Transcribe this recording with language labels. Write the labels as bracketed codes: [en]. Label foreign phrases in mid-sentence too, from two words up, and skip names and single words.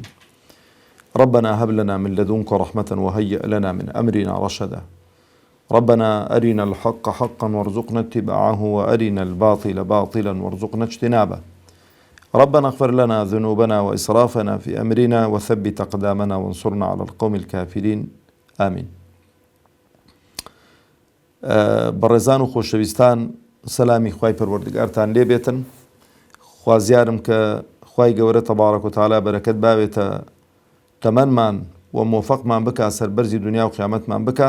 [ar] ربنا هب لنا من لدنك رحمة وهيئ لنا من أمرنا رشدا. ربنا أرنا الحق حقا وارزقنا اتباعه وأرنا الباطل باطلا وارزقنا اجتنابه. ربنا اغفر لنا ذنوبنا وإسرافنا في أمرنا وثبت أقدامنا وانصرنا على القوم الكافرين آمين. [ckb] بەڕێزان و خۆشەویستان، سەلامی خوای پەروەردگارتان لێبێتن. خوازیارم کە خوای گەورە [ar] تەبارەک و تەعالا [ckb] بەرەکەت باوێتە تەمەنمان و مۆفەقمان بکا سەربەرزی دنیا و قیامەتمان بکا.